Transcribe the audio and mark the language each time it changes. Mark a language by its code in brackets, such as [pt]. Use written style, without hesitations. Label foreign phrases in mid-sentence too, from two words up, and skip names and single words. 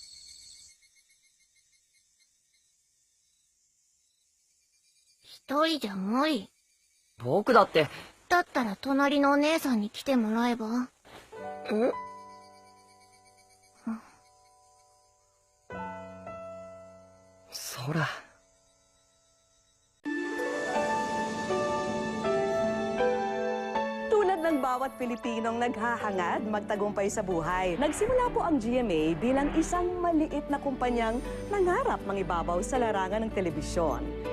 [ja] 一人じゃ無理。僕だって。だったら隣のお姉さんに来てもらえば？空。 [tl] Tulad ng bawat Pilipinong naghahangad magtagumpay sa buhay, nagsimula po ang GMA bilang isang maliit na kumpanyang nangarap mangibabaw sa larangan ng telebisyon.